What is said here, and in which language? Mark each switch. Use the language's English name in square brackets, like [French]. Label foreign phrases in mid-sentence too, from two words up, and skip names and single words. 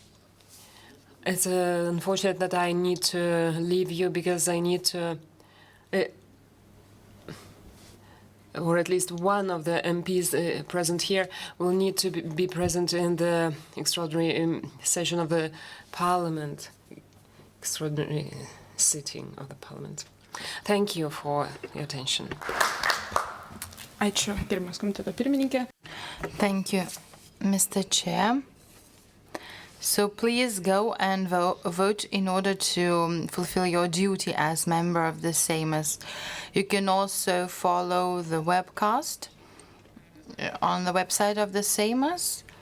[English] It's unfortunate that I need to leave you because I need to, or at least one of the MPs present here will need to be present in the extraordinary session of the Parliament, extraordinary sitting of the Parliament. Thank you for your attention. [Lithuanian] Ačiū, gerbiamas komiteto pirmininkė. [English] Thank you, Mr. Chair. So please go and vote in order to fulfill your duty as member of the Seimas. You can also follow the webcast on the website of the Seimas.